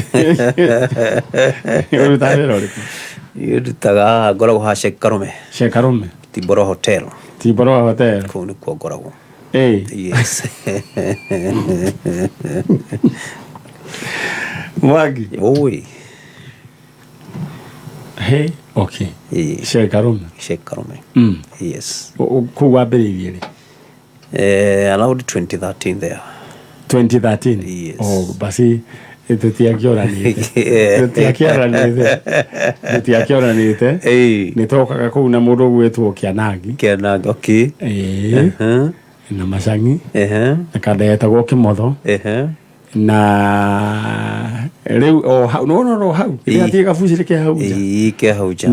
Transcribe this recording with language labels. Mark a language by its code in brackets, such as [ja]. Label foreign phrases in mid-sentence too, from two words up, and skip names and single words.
[ki] Ũrutaga wĩra ũrĩkũ? Ndutaga ngoragwo haha Sheikh Karume. Sheikh Karume? Timboro Hotel. Timboro Hotel? Kũu nĩkuo ngoragwo. [en] Yes. Mwangi? Oi. Hey, okay. Sheikh Karume? Sheikh Karume. [ki] Yes. Kũu wambĩrĩirie rĩ? [en] Around 2013 there. 2013? Yes. [ki] Oh, basi tutiakĩoranĩte nĩ tokaga kũu na mũndũ gwĩtwo Kĩanangi. [en] Okay. [ki] Na Macang'i na kanda yetagwo Kĩmotho na rĩu hau no hau ĩrĩa gabucĩrĩ kĩa hau nja